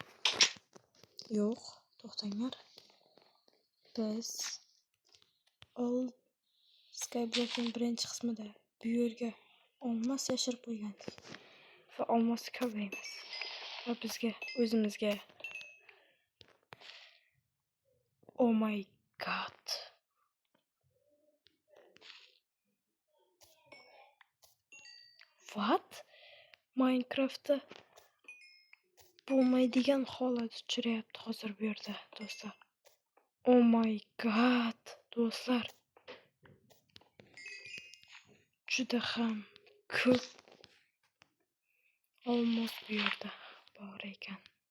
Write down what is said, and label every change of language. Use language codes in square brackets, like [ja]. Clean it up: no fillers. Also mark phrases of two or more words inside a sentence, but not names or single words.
[uz] Yo'q, to'xtanglar. Biz Skyblock'ning birinchi qismida bu yerga olmos yashirib qo'ygandik. Va olmosni ko'rmaymiz. Va bizga o'zimizga [en] oh my god. What? [uz] Minecraft'da bo'lmaydigan holat uchrayapti hozir bu yerda, do'stlar. [en] Oh my god, [uz] do'stlar. Juda ham ko'p olmos bu yerda bor ekan.